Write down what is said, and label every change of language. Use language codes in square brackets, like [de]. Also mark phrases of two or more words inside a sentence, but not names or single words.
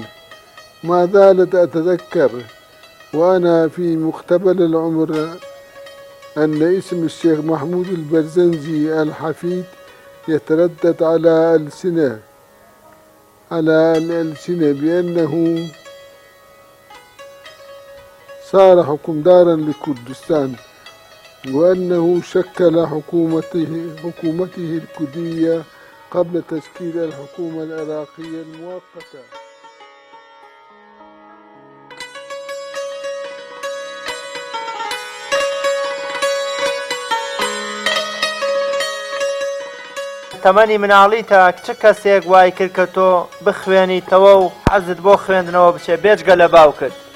[ar] ما زالت أتذكر وأنا في مقتبل العمر أن اسم الشيخ محمود البرزنجي الحفيد يتردد على الألسنة بأنه صار حكمدارا لكردستان، وأنه شكل حكومته الكردية قبل تشكيل الحكومة العراقية المؤقتة. [ckb] تەمەنی مناڵیتە چ کەسێک وای کرد کە تۆ بخوێنیتەوە و حەزت بۆ خوێندنەوە بچێ بێجگە لە باوکت؟